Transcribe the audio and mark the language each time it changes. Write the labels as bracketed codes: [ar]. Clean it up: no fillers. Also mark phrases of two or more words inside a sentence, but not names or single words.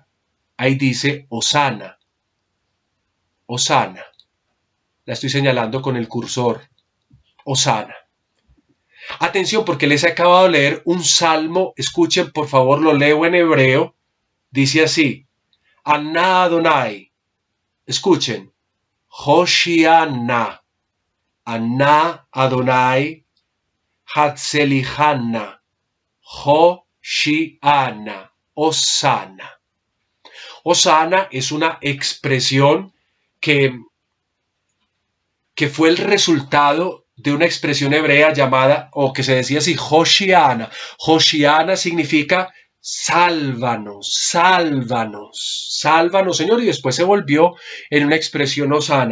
[es] Ahí dice Hosana. Hosana. La estoy señalando con el cursor. Hosana. Atención, porque les he acabado de leer un salmo. Escuchen, por favor, lo leo en hebreo. Dice así: [he] אנא אדוני. [es] Escuchen. Hoshiana. [he] אנא אדוני. הצליחה נא. [es] Hoshiana. Hosana. Hosana es una expresión que fue el resultado de una expresión hebrea llamada, o que se decía así, Hoshiana. Hoshiana significa sálvanos, sálvanos, sálvanos, Señor, y después se volvió en una expresión hosana.